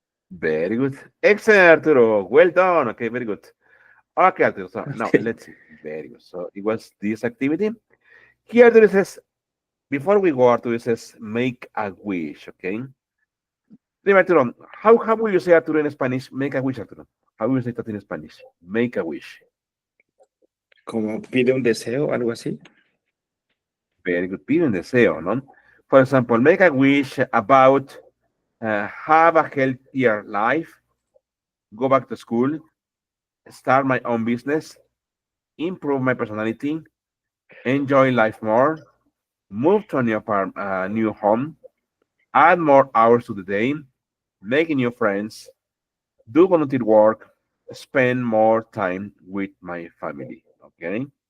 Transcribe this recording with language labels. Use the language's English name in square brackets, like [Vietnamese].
[English] Very good. Excellent, Arturo. Well done. Okay, very good. Okay, Arturo. So now Okay. let's see. Very good. So it was this activity. Here, Arturo says, before we go, Arturo says, make a wish, okay? [Spanish] Dime, [English] Arturo, how will you say, Arturo, in Spanish? Make a wish, Arturo. How will you say that in Spanish? Make a wish. [Spanish] Como pide un deseo, algo así. [English] Very good. [Spanish] Pide un deseo, ¿no? [English] For example, make a wish about have a healthier life, go back to school, start my own business, improve my personality, enjoy life more, move to a new home, add more hours to the day, make new friends, do volunteer work, spend more time with my family. Okay.